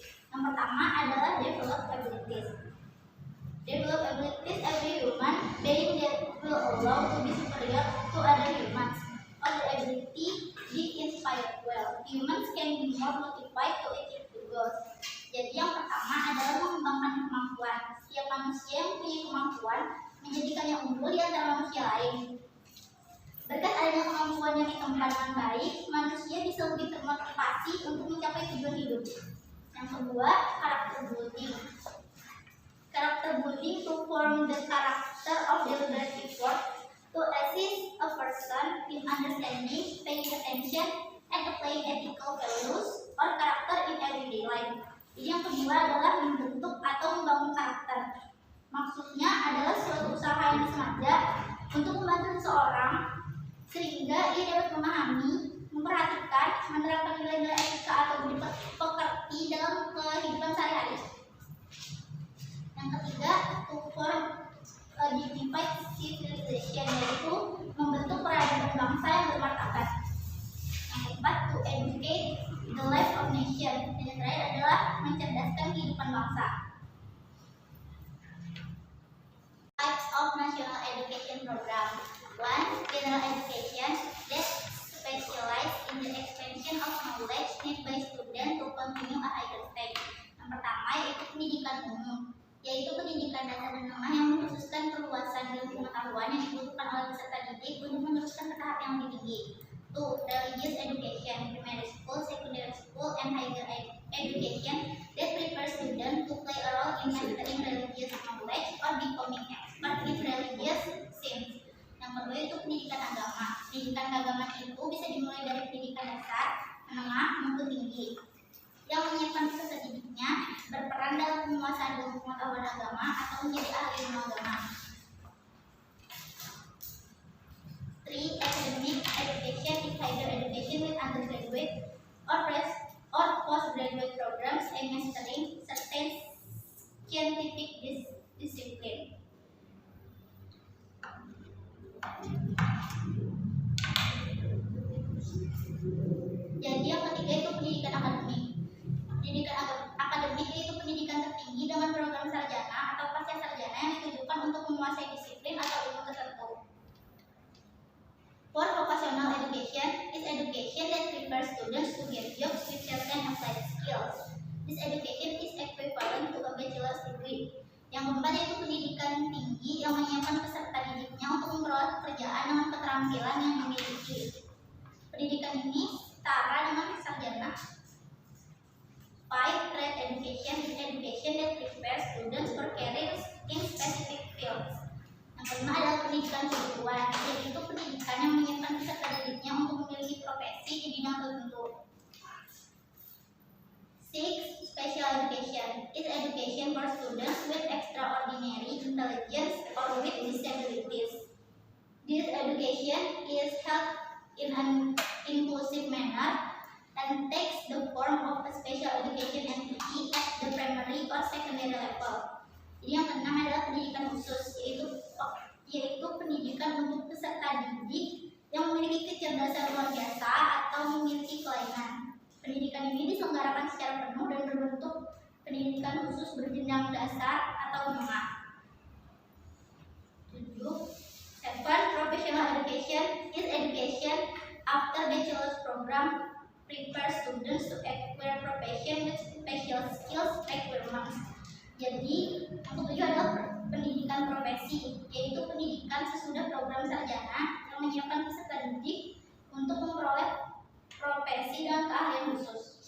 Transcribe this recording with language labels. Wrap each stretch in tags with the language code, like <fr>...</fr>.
<id>Yang pertama adalah</id> <en>develop abilities. Develop abilities every human being that will allow to be superior to other humans. Or the ability be inspired well. Humans can be more motivated to achieve the goals.</en> <id>Jadi yang pertama adalah mengembangkan kemampuan. Setiap manusia yang punya kemampuan menjadikannya unggul di antara manusia lain. Berkat adanya kemampuan yang dikembangkan dengan baik, manusia bisa lebih termotivasi untuk mencapai tujuan hidup. Yang kedua, karakter building.</id> <en>Karakter building to form the character of deliberate effort to assist a person in understanding, paying attention, and applying ethical values or character in everyday life.</en> <id>Jadi yang kedua adalah membentuk atau membangun karakter. Maksudnya adalah suatu usaha yang disengaja untuk membantu seseorang sehingga ia dapat memahami, memperhatikan, menerapkan nilai-nilai etika atau budi pekerti dalam kehidupan sehari-hari. Yang ketiga,</id> <en>to form a dignified civilization,</en> <id>yaitu membentuk peradaban bangsa yang bermartabat. Yang keempat,</id> <en>to educate the life of nation.</en> <id>Dan yang terakhir adalah mencerdaskan kehidupan bangsa.</id> <en>Types of national education program. 1. General education that specializes in the expansion of knowledge needed by students to continue a higher stage.</en> <id>Yang pertama yaitu pendidikan umum, yaitu pendidikan dasar dan menengah yang mengkhususkan perluasan ilmu pengetahuan yang dibutuhkan oleh peserta didik untuk meneruskan ke tahap yang lebih tinggi. 2.</id> <en>Religious education, primary school, secondary school, and higher education that prepares students to play a role in mastering religious knowledge or becoming expert in religious science.</en> <id>Yang kedua itu pendidikan agama. Pendidikan agama itu bisa dimulai dari pendidikan dasar, menengah, maupun tinggi, yang menyiapkan peserta didiknya berperan dalam penguasaan ilmu pengetahuan agama atau menjadi ahli ilmu agama. 3.</id> <en>Academic education is higher education with undergraduate or postgraduate programs and mastering certain scientific discipline.</en> <id>Jadi yang ketiga itu pendidikan akademik. Pendidikan akademik itu pendidikan tertinggi dengan program sarjana atau pasca sarjana yang ditujukan untuk menguasai disiplin atau ilmu tertentu.</id> <en>For vocational education is education that prepares students to get jobs with certain applied skills. This education is equivalent to a bachelor's degree.</en> <id>Yang keempat yaitu pendidikan tinggi yang menyiapkan peserta didiknya untuk memperoleh pekerjaan dengan keterampilan yang dimiliki. Pendidikan ini setara dengan sarjana. 5.</id> <en>Trade education is education that prepares students for careers in specific fields.</en> <id>Yang kelima adalah pendidikan kejuruan, yaitu pendidikan yang menyiapkan peserta didiknya untuk memiliki profesi di bidang tertentu. 6.</id> <en>Special education is education for students with extraordinary intelligence or with disabilities. This education is held in an inclusive manner and takes the form of a special education entity at the primary or secondary level.</en> <id>Jadi yang keenam adalah pendidikan khusus, yaitu pendidikan untuk peserta didik yang memiliki kecerdasan luar biasa atau memiliki kelainan. Pendidikan ini diselenggarakan secara penuh dan berbentuk pendidikan khusus berjenjang dasar atau menengah. 7.</id> <en>Professional education is education after bachelor's program prepare students to acquire profession with special skills requirements.</en> <id>Jadi, untuk tujuan adalah pendidikan profesi, yaitu pendidikan sesudah program sarjana yang menyiapkan peserta didik untuk memperoleh profesi dan keahlian khusus.</id>